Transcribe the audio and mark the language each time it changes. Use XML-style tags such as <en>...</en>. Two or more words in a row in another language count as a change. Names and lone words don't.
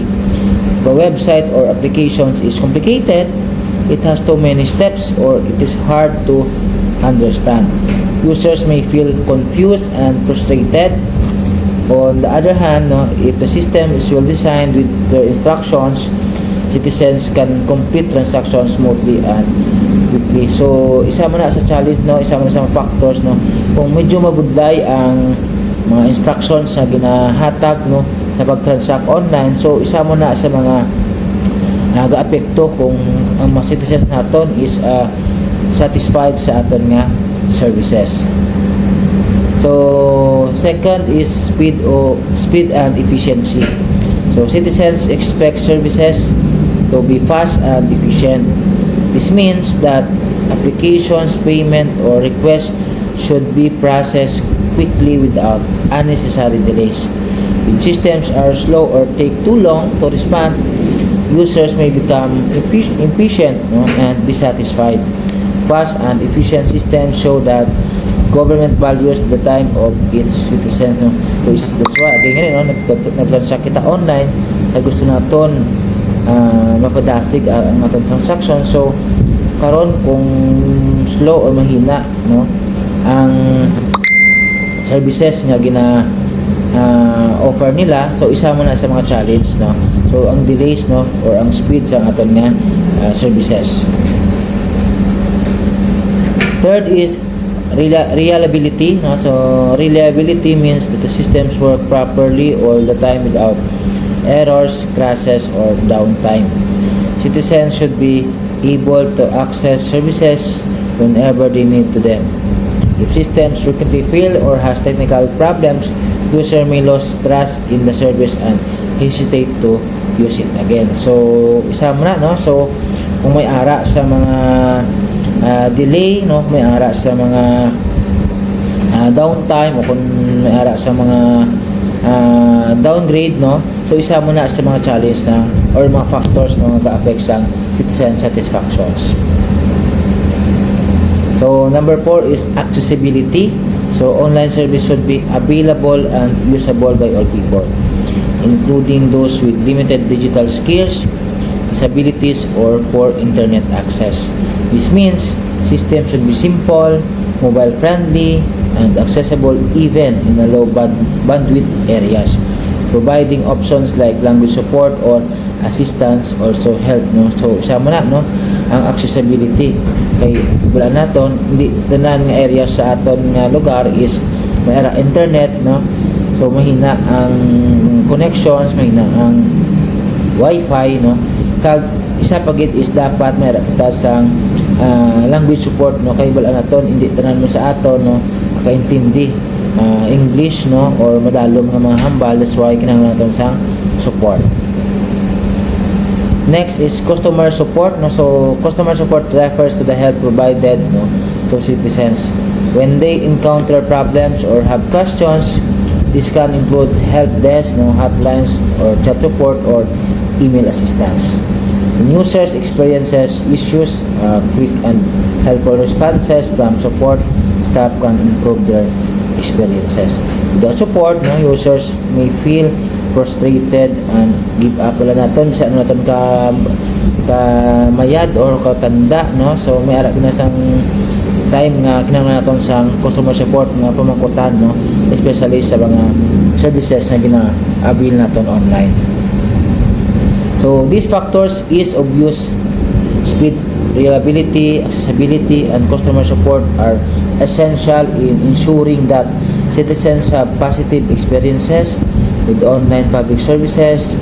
<en>The website or applications is complicated, it has too many steps, or it is hard to understand. Users may feel confused and frustrated. On the other hand, no, if the system is well designed with their instructions, citizens can complete transactions smoothly and quickly.</en> <hil>So isa mo na sa challenge, no, isa mo na sa mga factors, no, kung medyo mabudlay ang mga instructions na ginahatag, no, sa pag-transact online, so isa mo na sa mga nag-aapekto kung ang mga citizens naton is satisfied sa aton nga services.</hil> <en>So second is speed and efficiency. So citizens expect services to be fast and efficient. This means that applications, payment, or requests should be processed quickly without unnecessary delays. If systems are slow or take too long to respond, users may become impatient, no, and dissatisfied. Fast and efficient systems show that government values the time of its citizens, no. So that's why again,</en> <hil>no, nag-transact kita online na gusto naton mapadastig ang atong transaction. So karon kung</hil> <en>slow or</en> <hil>mahina, no, ang services nga gina offer nila, so isa mo na sa mga challenge, no. So ang delays, no, or ang speed sa aton nga services.</hil> <en>Third is reliability, no. So reliability means that the systems work properly all the time without errors, crashes, or downtime. Citizens should be able to access services whenever they need to them. If systems frequently fail or has technical problems, user may lose trust in the service and hesitate to use it again.</en> <hil>So isa mo na, no. So kung may ara sa mga delay, no, may ara sa mga downtime, o kung may ara sa mga downgrade, no, so isa mo na sa mga challenge na or mga factors na nag-affect sa</hil> <en>citizen satisfactions. So number 4 is accessibility. So online service should be available and usable by all people. including those with limited digital skills, disabilities, or poor internet access. This means systems should be simple, mobile friendly, and accessible even in a low bandwidth areas. Providing options like language support or assistance also help, no?</en> <hil>So sama na, no, ang accessibility kay wala naton hindi tanan nga area sa aton nga lugar is may internet, no, so mahina ang connections, mahina ang wifi, no, kag isa pagit is dapat may kita sang</hil> <en>language support,</en> <hil>no, kay wala naton hindi tanan mo sa aton, no, makaintindi English, no, or madalom nga mga hambal.</hil> <en>That's why</en> <hil>kinahanglan naton sang support.</hil> <en>Next is customer support, no. So customer support refers to the help provided, no, to citizens when they encounter problems or have questions. This can include help desk, no, hotlines or chat support or email assistance. When users experiences issues, quick and helpful responses from support staff can improve their experiences. Without support, no, users may feel frustrated and give up.</en> <hil>Wala naton sa ano naton ka mayad or katanda, no, so may ara kinasang time nga kinahanglan naton sang</hil> <en>customer support</en> <hil>nga pamangkutan, no, especially sa mga services na gina-avail naton online.</hil> <en>So these factors, ease of use, speed, reliability, accessibility, and customer support are essential in ensuring that citizens have positive experiences with online public services.</en>